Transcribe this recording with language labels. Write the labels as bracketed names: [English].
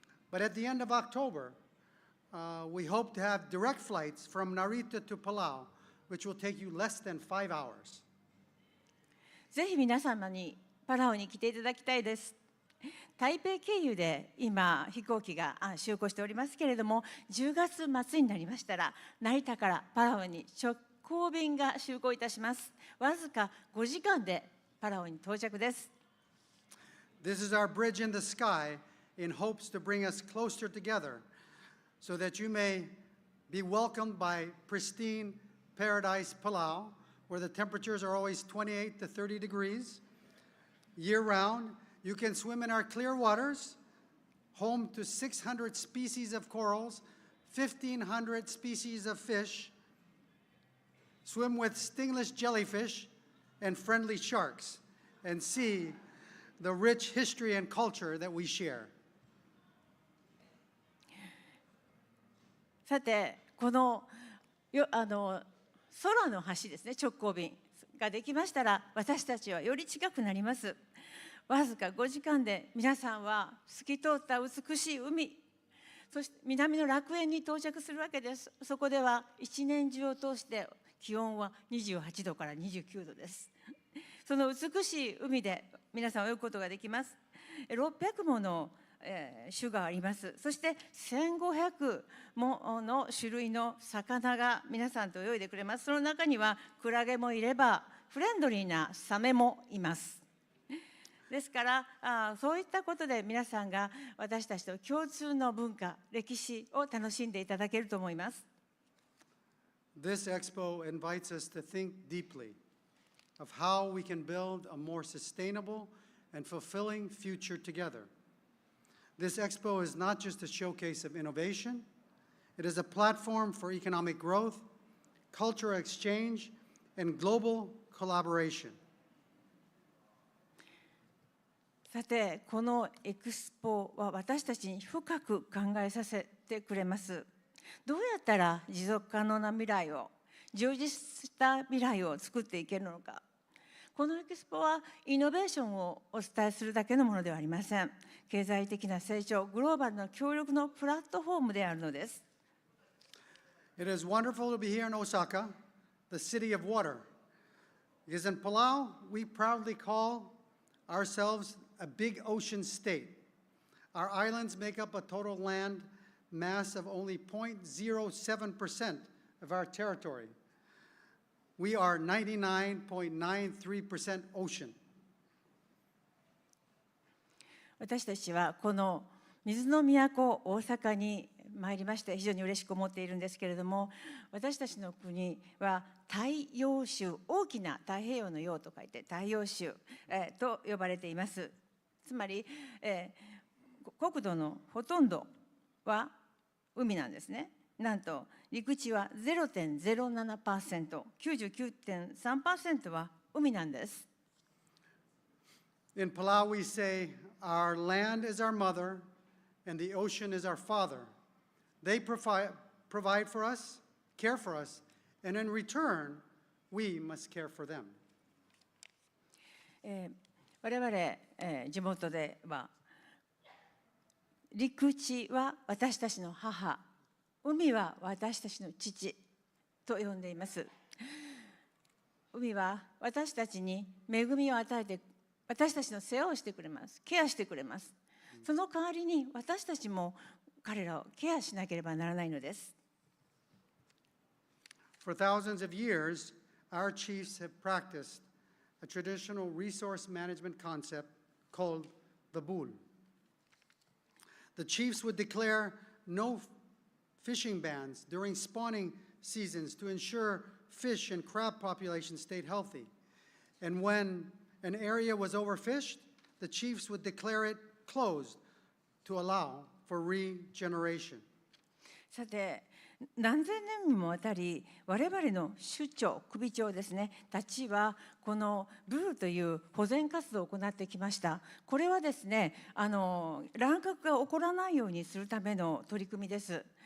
[English] But at the end of October, we hope to have direct flights from Narita to Palau, which will take you less than 5 hours. [Japanese] ぜひ皆様にパラオに来ていただきたいです。台北経由で今飛行機が就航しておりますけれども、10月末になりましたら成田からパラオに直行便が就航いたします。わずか5時間でパラオに到着です。 [English] This is our bridge in the sky in hopes to bring us closer together so that you may be welcomed by pristine paradise Palau, where the temperatures are always 28 to 30 degrees year-round. You can swim in our clear waters, home to 600 species of corals, 1,500 species of fish, swim with stingless jellyfish and friendly sharks, and see the rich history and culture that we share. [Japanese] さて、この空の橋ですね、直行便ができましたら私たちはより近くなります。わずか5時間で皆さんは透き通った美しい海、そして南の楽園に到着するわけです。そこでは一年中を通して気温は28度から29度です。その美しい海で皆さん泳ぐことができます。600もの種があります。そして1500もの種類の魚が皆さんと泳いでくれます。その中にはクラゲもいればフレンドリーなサメもいます。ですからそういったことで皆さんが私たちと共通の文化、歴史を楽しんでいただけると思います。 [English] This expo invites us to think deeply of how we can build a more sustainable and fulfilling future together. This expo is not just a showcase of innovation, it is a platform for economic growth, cultural exchange, and global collaboration. [Japanese] さて、このエクスポは私たちに深く考えさせてくれます。どうやったら持続可能な未来を、充実した未来を作っていけるのか。このエクスポはイノベーションをお伝えするだけのものではありません。経済的な成長、グローバルな協力のプラットフォームであるのです。 [English] It is wonderful to be here in Osaka, the city of water. Because in Palau, we proudly call ourselves a big ocean state. Our islands make up a total land mass of only 0.07% of our territory. We are 99.93% ocean. [Japanese] 私たちはこの水の都大阪に参りまして非常に嬉しく思っているんですけれども、私たちの国は大洋州、大きな太平洋の洋と書いて太陽州、と呼ばれています。つまり、国土のほとんどは海なんですね。なんと陸地は 0.07%、99.3% は海なんです。 [English] In Palau, we say, our land is our mother and the ocean is our father. They provide for us, care for us, and in return, we must care for them. [Japanese] 我々、地元では陸地は私たちの母、海は私たちの父と呼んでいます。海は私たちに恵みを与えて、私たちの世話をしてくれます。ケアしてくれます。その代わりに私たちも彼らをケアしなければならないのです。 [English] For thousands of years, our chiefs have practiced a traditional resource management concept called the bul. The chiefs would declare no fishing bans during spawning seasons to ensure fish and crab populations stayed healthy. And when an area was overfished, the chiefs would declare it closed to allow for regeneration. [Japanese] さて、何千年にもわたり我々の首長、首長ですね、たちはこのブルーという保全活動を行ってきました。これはですね、乱獲が起こらないようにするための取り組みです。